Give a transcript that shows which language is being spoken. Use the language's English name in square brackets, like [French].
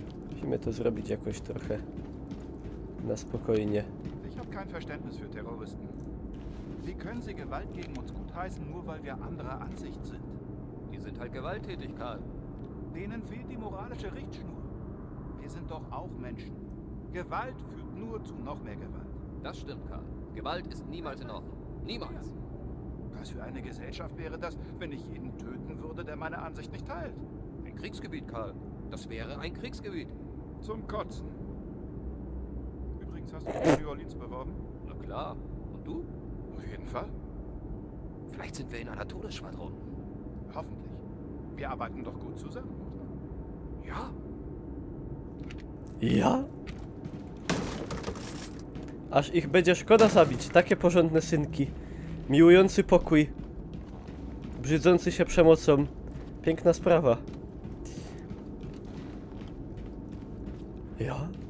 [Polish] Musimy to zrobić jakoś trochę na spokojnie. [German] Ich habe kein Verständnis für Terroristen. Wie können sie Gewalt gegen uns gutheißen, nur weil wir anderer Ansicht sind? Die sind halt gewalttätig, Karl. Denen fehlt die moralische Richtschnur. Wir sind doch auch Menschen. Gewalt führt nur zu noch mehr Gewalt. Das stimmt, Karl. Gewalt ist niemals in Ordnung. Niemals. Was für eine Gesellschaft wäre das, wenn ich jeden töten würde, der meine Ansicht nicht teilt? Ein Kriegsgebiet, Karl. Das wäre ein Kriegsgebiet. Zum Kotzen. Übrigens, hast du dich in New Orleans beworben? Na klar. Und du? Auf jeden Fall. Vielleicht sind wir in einer Todesschwadron. Hoffentlich. Wir arbeiten doch gut zusammen, oder? Ja. Ja? [Polish] Aż ich będzie szkoda zabić. Takie porządne synki. Miłujący pokój. Brzydzący się przemocą. Piękna sprawa. [German] Ja?